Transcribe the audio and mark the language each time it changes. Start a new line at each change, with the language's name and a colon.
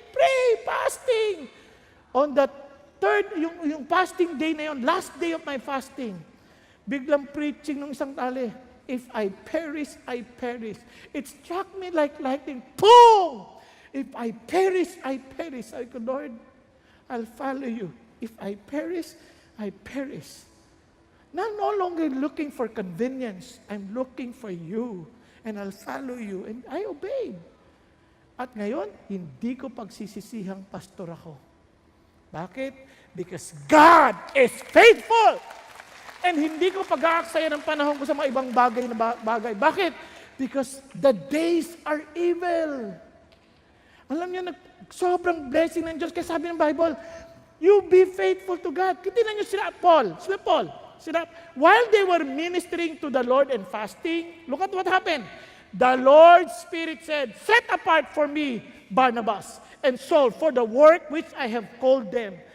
English: Pray, fasting. On the third, yung fasting day na yun, last day of my fasting, biglang preaching ng isang tali, if I perish, I perish. It struck me like lightning. Boom! If I perish, I perish. I go, Lord, I'll follow you. If I perish, I perish. Now, I'm no longer looking for convenience. I'm looking for you. And I'll follow you. And I obeyed.
Filipino: At ngayon, hindi ko pagsisisihang pastor ako. Bakit?
English: Because God is faithful.
Filipino: And hindi ko pag-aaksaya ng panahon ko sa mga ibang bagay na bagay. Bakit?
English: Because the days are evil.
Filipino: Alam niyo, sobrang blessing ng Diyos. Kaya sabi ng Bible, you be faithful to God. Tingnan niyo sila Paul.
English: While they were ministering to the Lord and fasting, look at what happened. The Lord's Spirit said, set apart for me Barnabas and Saul for the work which I have called them.